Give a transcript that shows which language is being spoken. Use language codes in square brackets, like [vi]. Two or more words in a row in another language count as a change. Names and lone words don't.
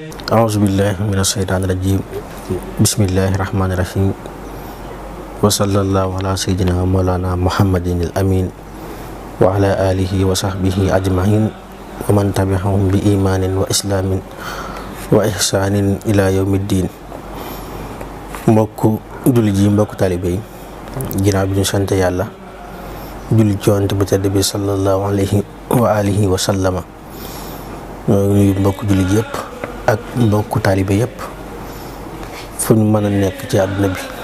[ar] أعوذ بالله من الشيطان الرجيم. بسم الله الرحمن الرحيم. وصلى الله على سيدنا مولانا محمد الأمين وعلى آله وصحبه أجمعين ومن تبعهم بإيمان وإسلام وإحسان إلى يوم الدين. [wo] Mbokku jullit yi, mbokku taalibe yi, ginnaaw bi ñu sant Yàlla julli ci Yonent bu tedd bi [ar] صلى الله عليه وعلى آله وسلم, [wo] ñoo nuyu mbokku jullit yëpp ak mbokku taalibe yëpp fu ñu mën a nekk ci àdduna bi,